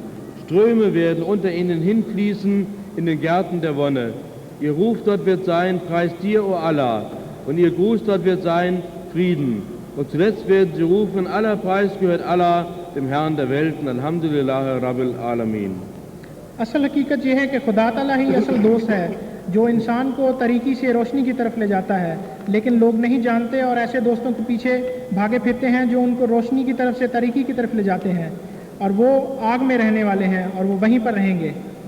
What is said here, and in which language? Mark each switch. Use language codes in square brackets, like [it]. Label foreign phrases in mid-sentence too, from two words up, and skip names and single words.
[de] Ströme werden unter ihnen hinfließen in den Gärten der Wonne. Ihr Ruf dort wird sein, preist dir, o Allah, und ihr Gruß dort wird sein, Frieden. Und zuletzt werden sie rufen, aller Preis gehört Allah, dem Herrn der Welten, [ar] الحمد لله رب العالمين. [ur] اصل حقیقت یہ ہے کہ خدا تعالیٰ ہی اصل دوست ہے جو انسان کو طریقی سے روشنی کی طرف لے جاتا ہے، لیکن لوگ نہیں جانتے اور ایسے دوستوں کے پیچھے بھاگے پھرتے ہیں جو ان کو روشنی کی طرف سے طریقی کی طرف لے جاتے ہیں اور وہ آگ میں رہنے والے ہیں اور وہ وہیں پر رہیں گے.